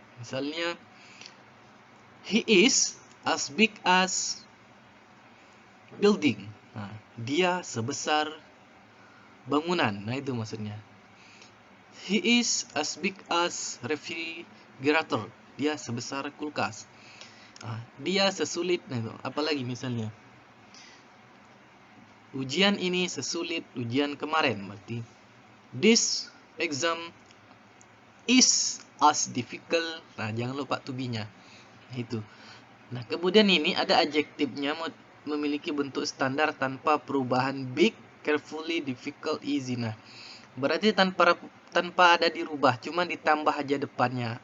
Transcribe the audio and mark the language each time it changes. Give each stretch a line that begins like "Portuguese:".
English: Misalnya, he is as big as building.
Indonesian: Nah, dia sebesar bangunan. Nah, itu maksudnya.
English: He is as big as refrigerator.
Indonesian: Dia sebesar kulkas. Nah, dia sesulit. Nah, itu. Apalagi misalnya, ujian ini sesulit ujian kemarin.
English: Berarti, this exam is as difficult.
Indonesian: Nah, jangan lupa to be-nya. Itu. Nah, kemudian ini ada adjektifnya memiliki bentuk standar tanpa perubahan big, carefully, difficult, easy. Nah, berarti tanpa ada dirubah, cuma ditambah aja depannya.